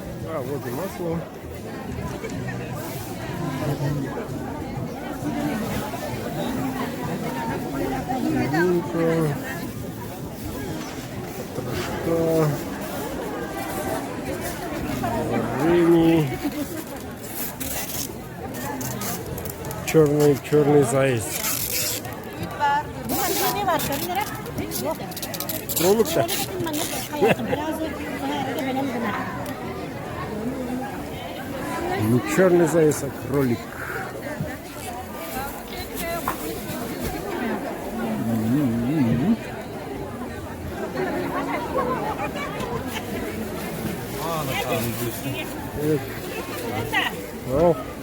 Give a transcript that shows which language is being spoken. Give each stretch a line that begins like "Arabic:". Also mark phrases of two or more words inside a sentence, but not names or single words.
Russian: А, вот и масло. Винка. Трошка. Варенье. Черный заяц.
Turkish: Ne var? Söyle. Yok.
Russian: Кролик-то? Не черный заяц, а кролик. О.